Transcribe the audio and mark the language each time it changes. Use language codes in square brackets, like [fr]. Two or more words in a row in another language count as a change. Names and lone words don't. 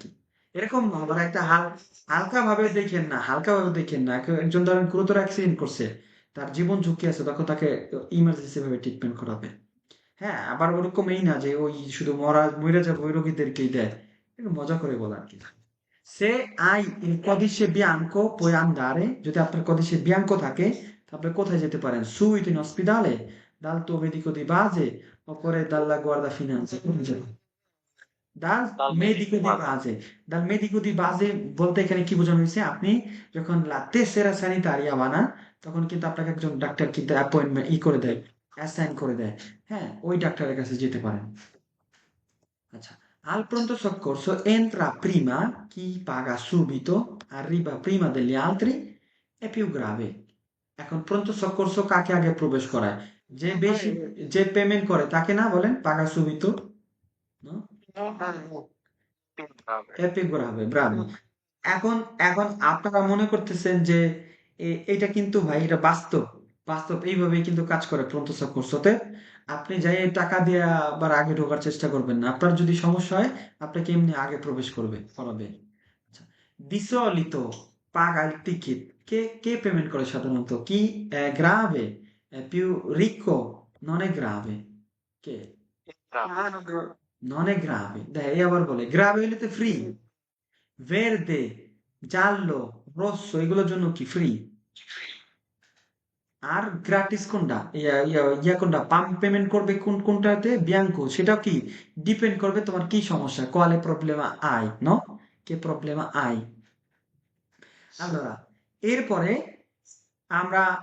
[bn] কি এরকম না মানে একটা হালকা ভাবে দেখেন না হালকা ভাবে দেখেন না একজন ধরেন গুরুতর অ্যাক্সিডেন্ট করছে তার জীবন ঝুঁকি আছে তখন তাকে ইমার্জেন্সি ভাবে ট্রিটমেন্ট করাবে হ্যাঁ আবার ওরকম এই না যে ওই শুধু মরে যাবে ওই রোগীদেরকেই দেয় একটু মজা করে বলা আর কি [it] Se hai il codice bianco puoi andare, [bn] যদি আপনার [it] codice bianco [bn] থাকে তারপরে কোথায় যেতে পারেন? [it] Subito in ospedale, dal tuo medico di base oppure dalla guardia finanza. Dal Dal medico medico di base. base. Dal medico di base [bn] বলতে এখানে কি বোঝানো হয়েছে আপনি যখন [it] la tessera sanitaria [bn] বানান তখন কিন্তু আপনাকে একজন ডাক্তার কিন্তু অ্যাপয়েন্টমেন্ট করে দেয় অ্যাসাইন করে দেয় হ্যাঁ ওই ডাক্তারের কাছে যেতে পারেন আচ্ছা [it] al pronto soccorso entra prima chi paga subito arriva prima degli altri è più grave [bn] এখন [it] pronto soccorso [bn] কাকে আগে প্রবেশ করায় যে বেশি যে পেমেন্ট করে তাকে না বলেন [it] paga subito no? Più grave. è più grave bravo [bn] এখন এখন আপনারা মনে করতেছেন যে এটা কিন্তু ভাই এটা বাস্তব বাস্তব এইভাবেই কিন্তু কাজ করে [it] pronto soccorso [bn] আপনি যাই এই টাকা দিয়ে আবার আগে ঢোকার চেষ্টা করবেন না আপনার যদি সমস্যা হয় আপনাকে এমনি আগে প্রবেশ করাবে আচ্ছা [it] di solito paga il ticket [bn] কে পেমেন্ট করে সাধারণত কি [it] grave è più ricco non è grave [bn] কে [it] Grave. non è grave dai [bn] আবার বলে grave হলে তো ফ্রি [it] verde giallo rosso [bn] এগুলোর জন্য কি ফ্রি আর গ্রাটিস কোনটা কোনটা পাম্প পেমেন্ট করবে কোনটাতে বিয়াঙ্কো সেটা কি ডিপেন্ড করবে তোমার কি সমস্যা [it] quale problema hai no che problema hai [bn] allora এরপরে আমরা